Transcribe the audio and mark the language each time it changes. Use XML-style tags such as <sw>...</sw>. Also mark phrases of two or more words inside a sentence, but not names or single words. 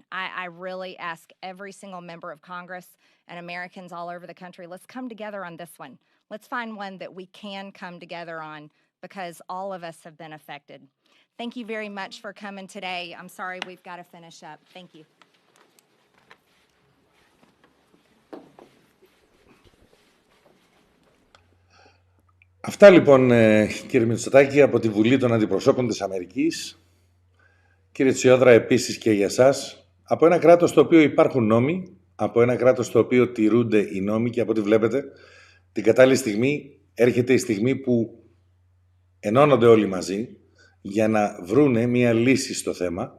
<en>I really ask every single member of Congress and Americans all over the country, let's come together on this one. Let's find one that we can come together on, because all of us have been affected. Thank you very much for coming today. I'm sorry, we've got to finish up. Thank you.</en> <el>Αυτά λοιπόν, κύριε Μητσοτάκη, από τη Βουλή των Αντιπροσώπων της Αμερικής. Κύριε Τσιόδρα, επίσης και για σας. Από ένα κράτος στο οποίο υπάρχουν νόμοι, από ένα κράτος στο οποίο τηρούνται οι νόμοι, και από ό,τι βλέπετε, την κατάλληλη στιγμή έρχεται η στιγμή που ενώνονται όλοι μαζί για να βρούνε μία λύση στο θέμα.</el>